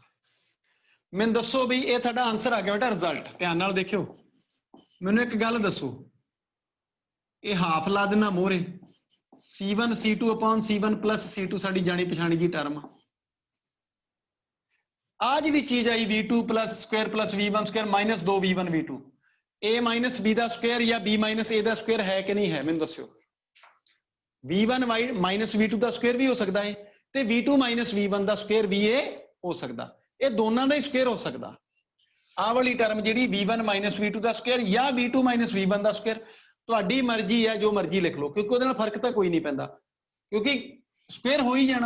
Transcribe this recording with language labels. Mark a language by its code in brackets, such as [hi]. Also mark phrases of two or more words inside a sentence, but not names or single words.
[pa] ਮੈਨੂੰ ਦੱਸੋ ਵੀ ਇਹ ਤੁਹਾਡਾ ਆਨਸਰ ਆ ਗਿਆ ਬੇਟਾ, ਰਿਜ਼ਲਟ ਧਿਆਨ ਨਾਲ ਦੇਖਿਓ। ਮੈਨੂੰ ਇੱਕ ਗੱਲ ਦੱਸੋ, ਇਹ ਹਾਫ ਲਾ ਦੇਣਾ ਮੋਹਰੇ, [en] c1 c2 upon c1 plus c2 [pa] ਸਾਡੀ ਜਾਣੀ ਪਛਾਣੀ ਜੀ ਟਰਮ। ਆ ਜਿਹੜੀ ਚੀਜ਼ ਆਈ [en] v2 plus square plus v1 square minus 2 v1 v2, a minus b [pa] ਦਾ ਸਕੁਅਰ ਜਾਂ [en] b minus a [pa] ਦਾ ਸਕੁਅਰ ਹੈ ਕਿ ਨਹੀਂ ਹੈ, ਮੈਨੂੰ ਦੱਸਿਓ। [en] v1 minus v2 [pa] ਦਾ ਸਕੁਅਰ ਵੀ ਹੋ ਸਕਦਾ ਹੈ ਤੇ [en] v2 minus v1 [pa] ਦਾ ਸਕੁਅਰ ਵੀ ਇਹ ਹੋ ਸਕਦਾ, ਇਹ ਦੋਨਾਂ ਦਾ ਹੀ ਸਕੁਅਰ ਹੋ ਸਕਦਾ। ਆਹ ਵਾਲੀ ਟਰਮ ਜਿਹੜੀ [en] v1 minus v2 [pa] ਦਾ ਸਕੁਅਰ ਜਾਂ [en] v2 minus v1 [pa] ਦਾ ਸਕੁਅਰ, ਤੁਹਾਡੀ ਮਰਜ਼ੀ ਹੈ, ਜੋ ਮਰਜ਼ੀ ਲਿਖ ਲਓ, ਕਿਉਂਕਿ ਉਹਦੇ ਨਾਲ ਫਰਕ ਤਾਂ ਕੋਈ ਨਹੀਂ ਪੈਂਦਾ, ਕਿਉਂਕਿ ਸਕੁਅਰ ਹੋ ਹੀ ਜਾਣਾ।